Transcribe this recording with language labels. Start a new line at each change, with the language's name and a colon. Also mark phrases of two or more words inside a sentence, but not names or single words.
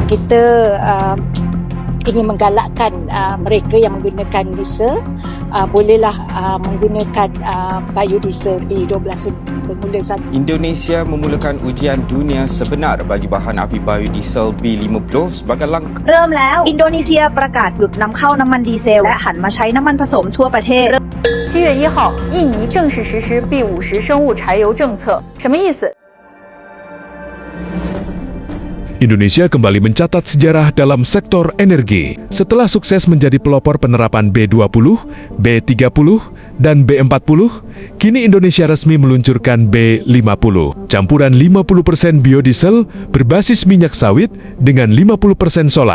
Malay: kita ingin menggalakkan mereka yang menggunakan diesel bolehlah menggunakan biodiesel B12 bermula satu. Indonesia memulakan ujian dunia sebenar bagi bahan api biodiesel B50 sebagai langkah
Thai: เริ่มแล้วอินโดนีเซียประกาศหยุดนำเข้าน้ำมันดีเซลและหันมาใช้น้ำมันผสมทั่วประเทศ
Chinese: 7 月1号，印尼正式实施 B50生物柴油政策，什么意思？
Indonesian: Indonesia kembali mencatat sejarah dalam sektor energi. Setelah sukses menjadi pelopor penerapan B20, B30, dan B40, kini Indonesia resmi meluncurkan B50. Campuran 50% biodiesel berbasis minyak sawit dengan 50% solar.